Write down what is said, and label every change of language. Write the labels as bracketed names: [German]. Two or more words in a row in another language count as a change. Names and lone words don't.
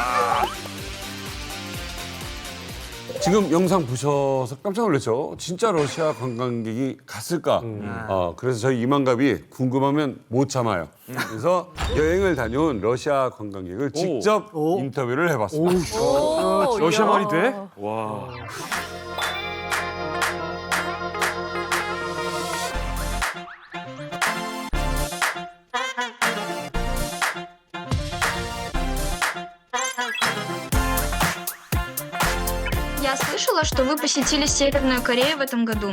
[Korean] 지금 영상 보셔서 깜짝 놀랐죠? 진짜 러시아 관광객이 갔을까? 그래서 저희 이만갑이 궁금하면 못 참아요. 그래서 여행을 다녀온 러시아 관광객을 직접 인터뷰를 해봤습니다. 러시아 말이 돼? 와. [Russian] Я слышала, что вы посетили Северную Корею в этом году.